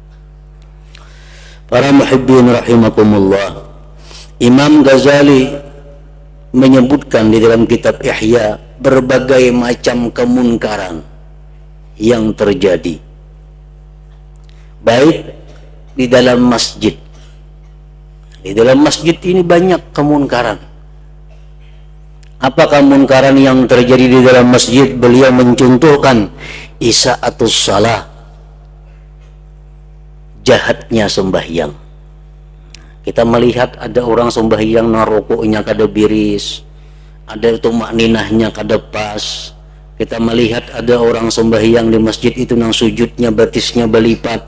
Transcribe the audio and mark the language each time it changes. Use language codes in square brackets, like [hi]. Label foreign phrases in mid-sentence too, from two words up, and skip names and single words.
[id] Para muhibbin rahimakumullah, Imam Ghazali menyebutkan di dalam kitab Ihya berbagai macam kemunkaran yang terjadi, baik di dalam masjid. Di dalam masjid ini banyak kemunkaran. Apa kemunkaran yang terjadi di dalam masjid? Beliau mencontohkan [ar] isa'atus salah, [id] jahatnya sembahyang. [bjn] Kita melihat ada orang sembahyang nang rukuknya kada biris, ada tumak ninahnya kada pas. Kita melihat ada orang sembahyang di masjid itu nang sujudnya batisnya berlipat.